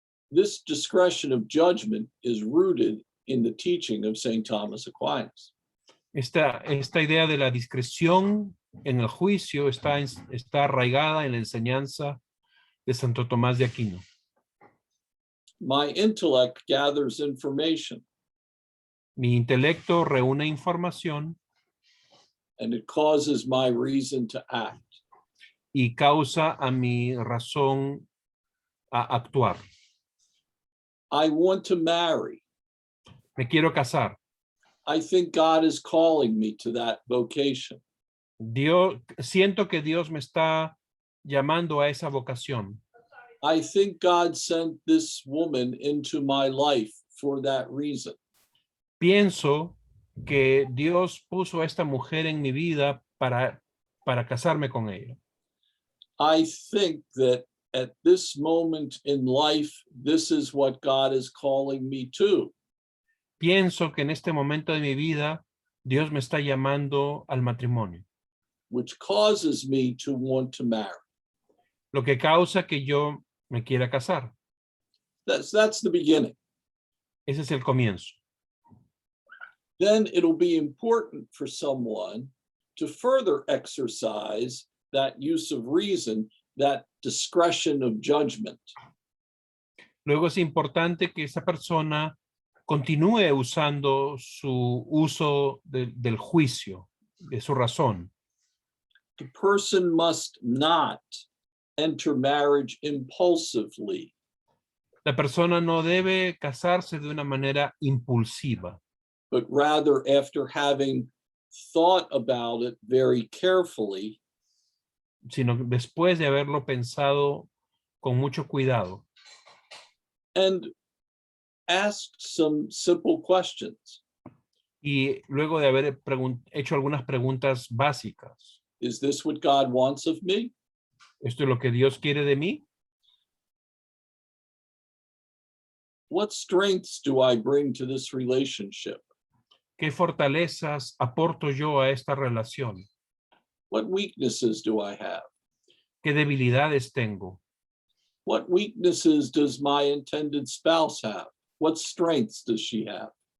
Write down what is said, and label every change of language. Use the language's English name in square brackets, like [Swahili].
[English] This discretion of judgment is rooted in the teaching of St. Thomas Aquinas. [Spanish] Esta idea de la discreción en el juicio está arraigada en la enseñanza de Santo Tomás de Aquino. [English] My intellect gathers information. [Spanish] Mi intelecto reúne información [English] And it causes my reason to act. [Spanish] y causa a mi razón a actuar. [English] I want to marry. [Spanish] Me quiero casar. [English] I think God is calling me to that vocation. [Spanish] Siento que Dios me está llamando a esa vocación. [English] I think God sent this woman into my life for that reason. [Spanish] Pienso que Dios puso a esta mujer en mi vida para casarme con ella. [English] I think that at this moment in life, this is what God is calling me to. [Spanish] Pienso que en este momento de mi vida, Dios me está llamando al matrimonio. [English] Which causes me to want to marry. [Spanish] Lo que causa que yo me quiera casar. [English] That's the beginning. [Spanish] Ese es el comienzo. [English] Then it'll be important for someone to further exercise that use of reason, that discretion of judgment. [Spanish] Luego es importante que esa persona continúe usando su uso del juicio, de su razón. [English] The person must not enter marriage impulsively, [Spanish] La persona no debe casarse de una manera impulsiva, [English] but rather after having thought about it very carefully [Spanish] sino después de haberlo pensado con mucho cuidado [English] and asked some simple questions. [Spanish] y luego de haber hecho algunas preguntas básicas. [English] Is this what God wants of me? [Spanish] ¿Esto es lo que Dios quiere de mí? [English] What strengths do I bring to this relationship? [Spanish] ¿Qué fortalezas aporto yo a esta relación? [English] What weaknesses do I have? [Spanish] ¿Qué debilidades tengo? [English] What weaknesses does my intended spouse have? What strengths does she have?